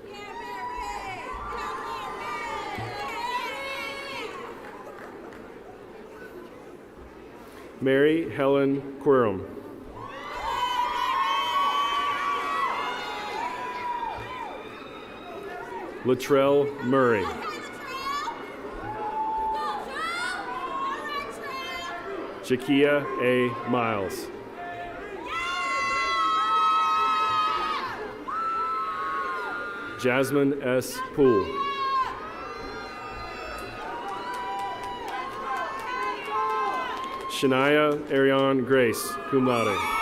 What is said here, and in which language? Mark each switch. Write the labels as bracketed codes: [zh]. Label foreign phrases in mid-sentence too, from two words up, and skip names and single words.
[en] Mary Helen Quirm. Latrell Murray. Jakia A. Miles. Jasmine S. Poole. Shania Ariane Grace, [la] cum laude.